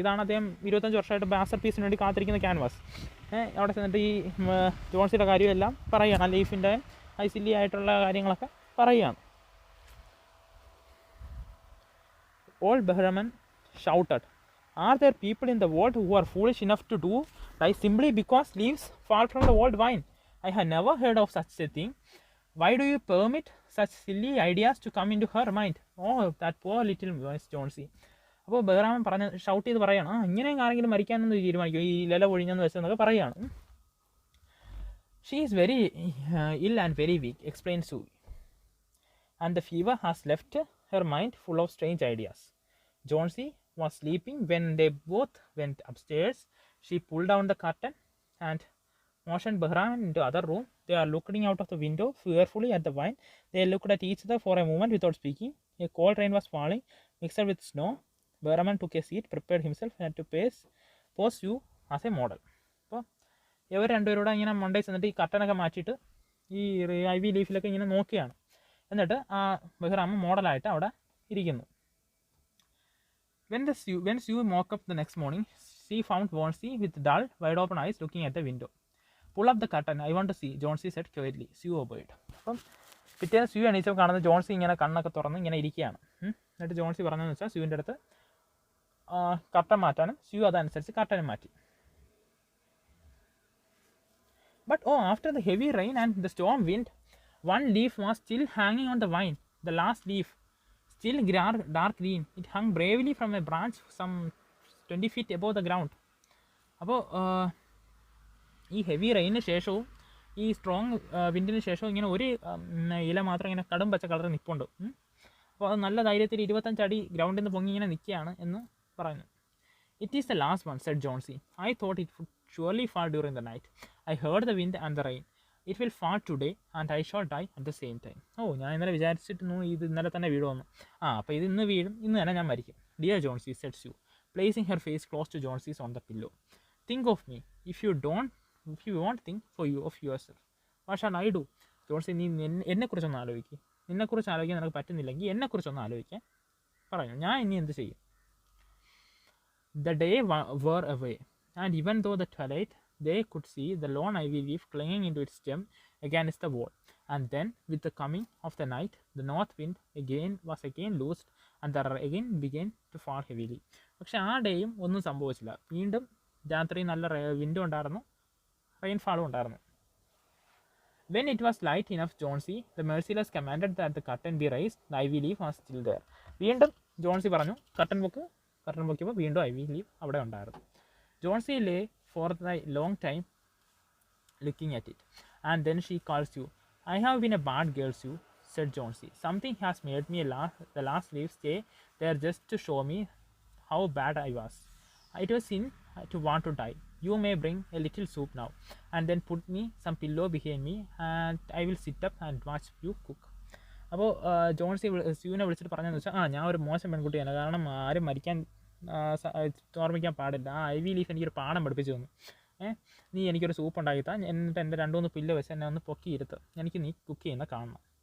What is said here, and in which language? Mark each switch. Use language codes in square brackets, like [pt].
[ml] ഇതാണ് അദ്ദേഹം 25 വർഷമായിട്ട് മാസ്റ്റർ പീസിന് വേണ്ടി കാത്തിരിക്കുന്ന ക്യാൻവാസ്. അവിടെ ചെന്നിട്ട് ഈ ജോൺസിയുടെ കാര്യമെല്ലാം പറയുകയാണ്, ലീഫിൻ്റെ സില്ലി ആയിട്ടുള്ള കാര്യങ്ങളൊക്കെ പറയുകയാണ്. [en] Old Bahraman shouted, "Are there people in the world who are foolish enough to do right simply because leaves fall from the old vine? I have never heard of such a thing. Why do you permit such silly ideas to come into her mind? Oh, that poor little Miss Jonesy." [ml] അപ്പോൾ ബെഹ്റാമൻ shout ചെയ്ത് പറയുകയാണ്, ഇങ്ങനെയും ആരെങ്കിലും മരിക്കാനൊന്ന് തീരുമാനിക്കും ഈ ഇല പൊഴിഞ്ഞെന്ന് വെച്ചെന്നൊക്കെ പറയുകയാണ്. [en] "She is very ill and very weak," explained Sue, "and the fever has left her mind full of strange ideas. Jonesy was sleeping when they both went upstairs. She pulled down the curtain and motioned Bahraman into the other room. They are looking out of the window fearfully at the vine. They looked at each other for a moment without speaking. A cold rain was falling, mixed with snow. Bahraman took a seat, prepared himself and to pose you as a model." [ml] അപ്പോൾ ഇവർ രണ്ടുപേരോടെ ഇങ്ങനെ മണ്ടേ ചെന്നിട്ട് ഈ കട്ടനൊക്കെ മാറ്റിയിട്ട് ഈ IV ലീഫിലൊക്കെ ഇങ്ങനെ നോക്കിയാണ്. എന്നിട്ട് ആ ബെഹ്റാമൻ മോഡലായിട്ട് അവിടെ ഇരിക്കുന്നു. [en] When Sue woke up the next morning, she found Jonesy with dull, wide-open eyes looking at the window. "Pull up the curtain, I want to see," Jonesy said quietly. Sue obeyed. [ml] അപ്പം പിറ്റേന്ന് sue എണീച്ചപ്പോൾ കാണുന്നത് ജോൺസി ഇങ്ങനെ കണ്ണൊക്കെ തുറന്ന് ഇങ്ങനെ ഇരിക്കുകയാണ്. എന്നിട്ട് ജോൺസി പറഞ്ഞതെന്ന് വെച്ചാൽ സ്യൂവിൻ്റെ അടുത്ത് കർട്ടൻ മാറ്റാനും സ്യൂ അതനുസരിച്ച് കർട്ടനും മാറ്റി. [en] But after the heavy rain and the storm wind, one leaf was still hanging on the vine. The last leaf, still dark green, it hung bravely from a branch some 20 feet above the ground. [ml] അപ്പോൾ ഈ heavy rain ശേഷവും ഈ strong വിൻഡിന് ശേഷവും ഇങ്ങനെ ഒരു ഇല മാത്രം ഇങ്ങനെ കടും പച്ച കളറിൽ നിൽപ്പുണ്ട്. അപ്പോൾ അത് നല്ല ധൈര്യത്തിൽ 25 അടി ഗ്രൗണ്ടിൽ നിന്ന് പൊങ്ങി ഇങ്ങനെ നിൽക്കുകയാണ് എന്ന് പറയുന്നു. [en] "It is the last one," said Jonesy. "I thought it would surely fall during the night. I heard the wind and the rain. It will fall today and I shall die at the same time." [ml] ഞാൻ ഇന്നലെ വിചാരിച്ചിരുന്നു ഇത് ഇന്നലെ തന്നെ വീഴുമെന്ന്. അപ്പോൾ ഇത് ഇന്ന് വീഴും, ഇന്ന് തന്നെ ഞാൻ മരിക്കും. [en] "Dear Jonesy," said Sue, placing her face close to Jonesy's on the pillow. "Think of me. If you won't think of yourself, what shall I do?" [ml] Johnsy, നീ എന്നെക്കുറിച്ചൊന്ന് ആലോചിക്കുക. നിന്നെക്കുറിച്ച് ആലോചിക്കാൻ നിനക്ക് പറ്റുന്നില്ലെങ്കിൽ എന്നെക്കുറിച്ചൊന്ന് ആലോചിക്കാൻ പറഞ്ഞു. ഞാൻ ഇനി എന്ത് ചെയ്യും? [en] The day wore away, and even though the twilight, they could see the lone ivy leaf clinging into its stem against the wall. And then, with the coming of the night, the north wind was again loosed, and the rain began to fall heavily. [ml] പക്ഷെ ആ ഡേയും ഒന്നും സംഭവിച്ചില്ല. വീണ്ടും രാത്രി നല്ല വിൻഡും ഉണ്ടായിരുന്നു, റെയിൻഫാളും ഉണ്ടായിരുന്നു. [en] When it was light enough, Jonesy, the merciless, commanded that the curtain be raised. The ivy leaf was still there. [ml] വീണ്ടും ജോൺസി പറഞ്ഞു, കർട്ടൻ പൊക്കിയപ്പോൾ വീണ്ടും ഐവി ലീഫ് അവിടെ ഉണ്ടായിരുന്നു. [en] Jonesy lay for a long time looking at it, and then she called Sue. "I have been a bad girl, Sue," said Jonesy. Something has made me the last leaf stay there just to show me how bad I was. It was sin to want to die. You may bring a little soup now, and then put me some pillow behind me, and I will sit up and watch you cook. [ml] അപ്പോൾ ജോൺസി സ്യൂവിനെ വിളിച്ചിട്ട് പറഞ്ഞതെന്ന് വെച്ചാൽ ഞാൻ ഒരു മോശം പെൺകുട്ടിയാണ്, കാരണം ആരും മരിക്കാൻ ഓർമ്മിക്കാൻ പാടില്ല. ആ ഐവി ലീഫ് എനിക്കൊരു പാഠം പഠിപ്പിച്ചു തന്നു. നീ എനിക്കൊരു സൂപ്പ് ഉണ്ടാക്കിത്താ, എന്നിട്ട് എൻ്റെ 2-3 പില്ലോ വെച്ച് എന്നെ ഒന്ന് പൊക്കിയിരുത്ത്, എനിക്ക് നീ കുക്ക് ചെയ്യുന്ന കാണണം.